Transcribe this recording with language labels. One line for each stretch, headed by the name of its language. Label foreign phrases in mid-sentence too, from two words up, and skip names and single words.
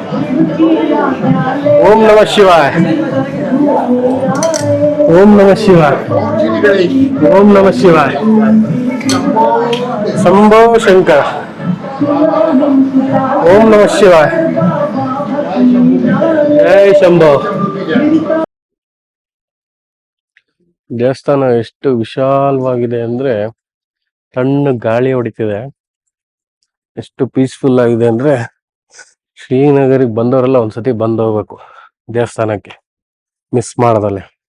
Sanskrit: ओम नमः शिवाय, ओम नमः शिवाय, ओम नमः शिवाय. शंभो शंकर, ओम नमः शिवाय, जय शंभो.
Kannada: ದೇವಸ್ಥಾನ ಎಷ್ಟು ವಿಶಾಲವಾಗಿದೆ ಅಂದ್ರೆ ತಣ್ಣ ಗಾಳಿ ಹೊಡಿತಿದೆ. ಎಷ್ಟು ಪೀಸ್ಫುಲ್ ಆಗಿದೆ ಅಂದ್ರೆ ಶ್ರೀನಗರಿಗೆ ಬಂದವರೆಲ್ಲ ಒಂದ್ಸತಿ ಬಂದು ಹೋಗ್ಬೇಕು ದೇವಸ್ಥಾನಕ್ಕೆ, ಮಿಸ್ ಮಾಡದಲ್ಲೇ.